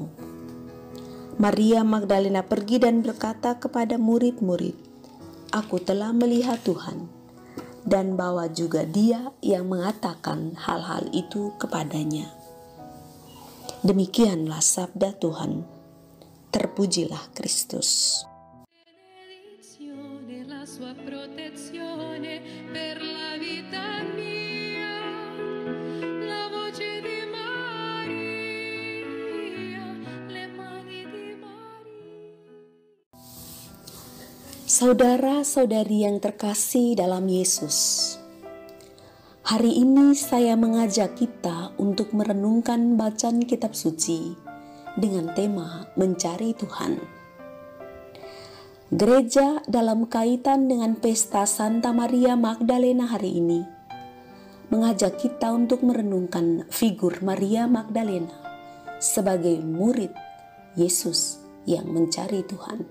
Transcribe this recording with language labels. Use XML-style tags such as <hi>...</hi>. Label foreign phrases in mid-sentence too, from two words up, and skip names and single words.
<id>Maria Magdalena pergi dan berkata kepada murid-murid, "Aku telah melihat Tuhan," dan bahwa juga Dia yang mengatakan hal-hal itu kepadanya. Demikianlah sabda Tuhan. Terpujilah Kristus.</id> <it>La sua protezione per la vita mia, la voce di Maria, le mani di Maria.</it> <id>Saudara-saudari yang terkasih dalam Yesus, hari ini saya mengajak kita untuk merenungkan bacaan kitab suci dengan tema mencari Tuhan. Gereja dalam kaitan dengan pesta Santa Maria Magdalena hari ini mengajak kita untuk merenungkan figur Maria Magdalena sebagai murid Yesus yang mencari Tuhan.</id>